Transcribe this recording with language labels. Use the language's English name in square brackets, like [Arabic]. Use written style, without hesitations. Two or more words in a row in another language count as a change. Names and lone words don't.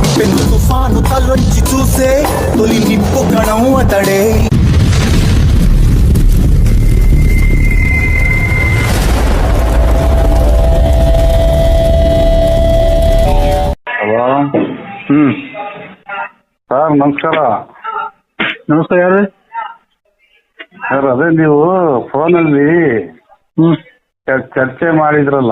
[Telugu] పెను తుఫాను తలొంచి చూసే తొలి నిప్పు కణం అతడే. [Kannada] ಹಲೋ. ಸರ್ ನಮಸ್ಕಾರ. ನಮಸ್ಕಾರ, ಯಾರು ಸರ್ ಅದೇ ನೀವು ಫೋನಲ್ಲಿ ಚರ್ಚೆ ಮಾಡಿದ್ರಲ್ಲ,